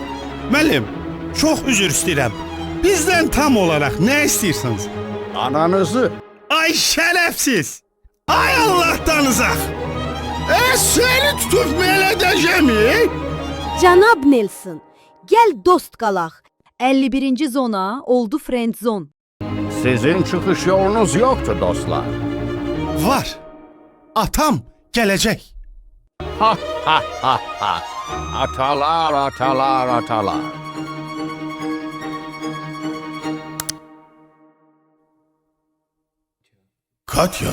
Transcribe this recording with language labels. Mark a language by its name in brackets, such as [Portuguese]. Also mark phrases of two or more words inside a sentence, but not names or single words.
[Azerbaijani] Müəllim, çox üzr istəyirəm. Bizdən tam olaraq nə istəyirsiniz? Ananızı. [Turkish] Ay şərəfsiz! Ay Allah'tan uzak! Seni tutup mələdəcəm. [Azerbaijani] Cənab Nelson, gəl dost qalaq. 51-ci zona oldu [English] friend zone. [Turkish] Sizin çıkış yolunuz yoktu dostlar. [Azerbaijani] Var. Atam gələcək. Ha ha ha ha. Atalar atalar atalar. Katya,